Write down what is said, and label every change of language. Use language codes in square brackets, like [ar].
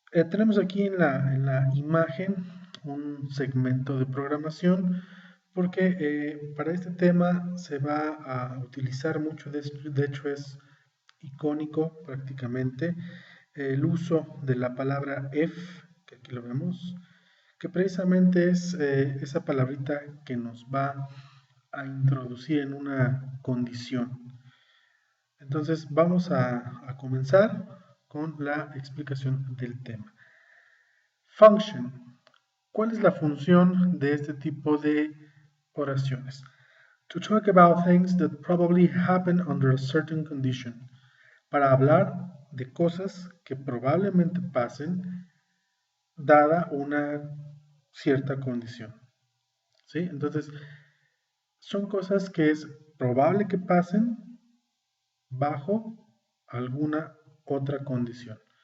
[es] Tenemos aquí en la imagen un segmento de programación porque para este tema se va a utilizar mucho, de hecho es icónico prácticamente, el uso de la palabra if, que aquí lo vemos, que precisamente es esa palabrita que nos va a introducir en una condición. Entonces vamos a comenzar con la explicación del tema. Function. ¿Cuál es la función de este tipo de oraciones? [en] To talk about things that probably happen under a certain condition. [es] Para hablar de cosas que probablemente pasen dada una cierta condición. ¿Sí? Entonces, son cosas que es probable que pasen bajo alguna otra condición.